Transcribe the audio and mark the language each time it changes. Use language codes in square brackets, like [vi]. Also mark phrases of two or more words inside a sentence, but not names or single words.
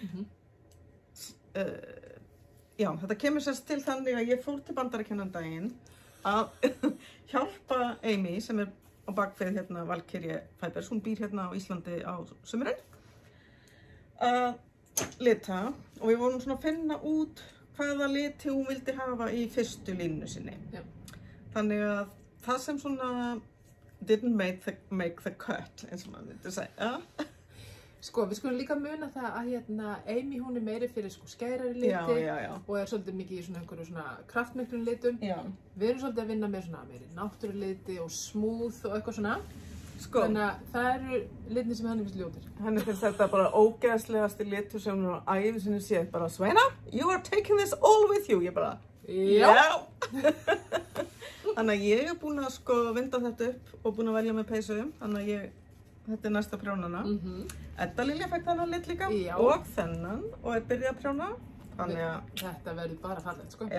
[is] Já, þetta kemur sérst til þannig að ég fór til Bandaríkjanna um daginn að hjálpa Amy sem er á bakvið hérna Valkyrie Fibers. Hún býr hérna á Íslandi á sumrin að lita og við vorum svona að finna út hvaða liti hún vildi hafa í fyrstu línu sinni. Já. Þannig að það sem svona [en] didn't make the cut, [is] eins og maður myndi segja. Sko, við skulum líka muna það að hérna Amy hún er meiri fyrir sko skærari liti og er svolítið mikið í svona einhverju svona kraftmiklum litum. Já. Við erum svolítið að vinna með svona meiri náttúruliti og smooth og eitthvað svona. Sko. Þannig að það eru litin sem henni finnst ljótir. Henni finnst þetta bara ógeðslegasti litur sem hún á ævi sinni séð. Bara, Sveina, [en] you are taking this all with you. [is] Ég bara, já. Þannig að ég er búin að sko vinda þetta upp og búin að velja með peysu. Þannig að þetta er næsta prjónana. Edda Lilja fekk þennan lit líka og þennan og er byrjað að prjóna. Þannig að... Þetta verður bara fallegt, sko.